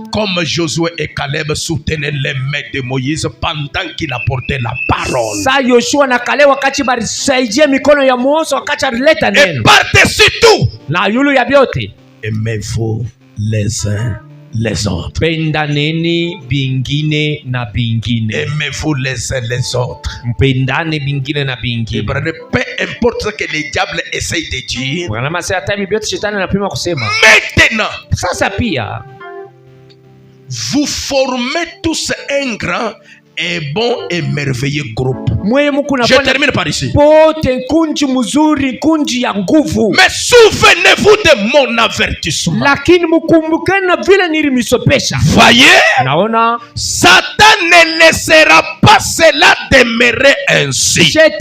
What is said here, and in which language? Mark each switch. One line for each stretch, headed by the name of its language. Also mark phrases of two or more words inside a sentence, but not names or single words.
French: Comme Josué et Caleb soutenaient les mains de Moïse pendant qu'il apportait la parole. Et par-dessus tout, aimez-vous les uns les autres.
Swahili: Pendaneni bingine na bingine.
French: Aimez-vous les uns les autres.
Swahili: Pendane bingine na bingine.
French: Peu importe ce que les diables essayent de dire. Maintenant,
Swahili: sasa pia,
French: vous formez tous un grand et bon et merveilleux groupe. Je termine par ici. Mais souvenez-vous de mon avertissement. Voyez, Satan ne laissera pas cela demeurer ainsi.